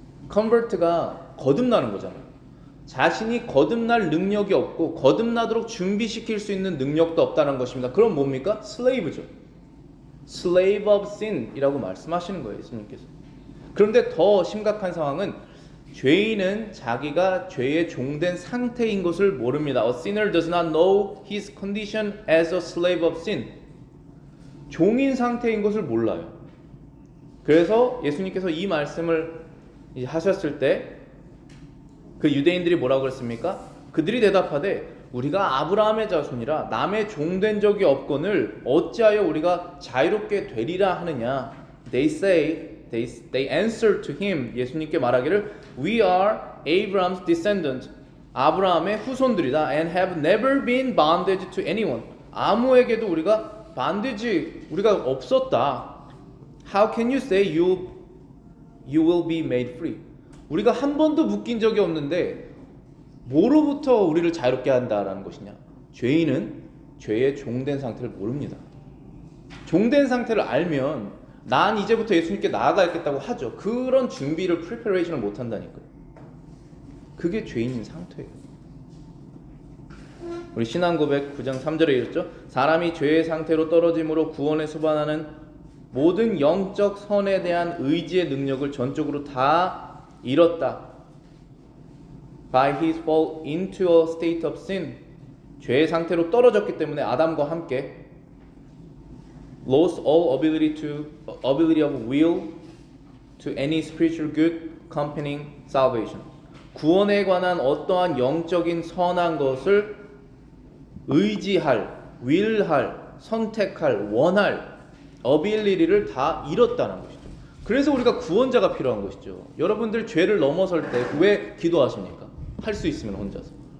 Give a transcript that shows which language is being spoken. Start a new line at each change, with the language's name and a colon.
Korean: convert가 거듭나는 거잖아요. 자신이 거듭날 능력이 없고 거듭나도록 준비시킬 수 있는 능력도 없다는 것입니다. 그럼 뭡니까? slave죠.
English: slave of sin
Korean: 이라고 말씀하시는 거예요, 예수님께서. 그런데 더 심각한 상황은 죄인은 자기가 죄에 종된 상태인 것을 모릅니다.
English: A sinner does not know his condition as a slave of sin.
Korean: 종인 상태인 것을 몰라요. 그래서 예수님께서 이 말씀을 하셨을 때 그 유대인들이 뭐라고 그랬습니까? 그들이 대답하되 우리가 아브라함의 자손이라 남의 종된 적이 없거늘 어찌하여 우리가 자유롭게 되리라 하느냐.
English: They answered to him.
Korean: 예수님께 말하기를
English: We are Abraham's descendants.
Korean: 아브라함의 후손들이다.
English: And have never been bondage to anyone.
Korean: 아무에게도 우리가 우리가 없었다.
English: How can you say you will be made free?
Korean: 우리가 한 번도 묶인 적이 없는데 뭐로부터 우리를 자유롭게 한다라는 것이냐? 죄인은 죄의 종된 상태를 모릅니다. 종된 상태를 알면 난 이제부터 예수님께 나아가겠다고 하죠. 그런 준비를 preparation을 못 한다니까요. 그게 죄인인 상태예요. 우리 신앙고백 9장 3절에 읽었죠. 사람이 죄의 상태로 떨어짐으로 구원에 수반하는 모든 영적 선에 대한 의지의 능력을 전적으로 다 잃었다.
English: By his fall into a state of sin.
Korean: 죄의 상태로 떨어졌기 때문에 아담과 함께
English: lost all ability of will to any spiritual good accompanying salvation.
Korean: 구원에 관한 어떠한 영적인 선한 것을 의지할, will할, 선택할, 원할 ability를 다 잃었다는 것이죠. 그래서 우리가 구원자가 필요한 것이죠. 여러분들 죄를 넘어설 때 왜 기도하십니까? 할 수 있으면 혼자서.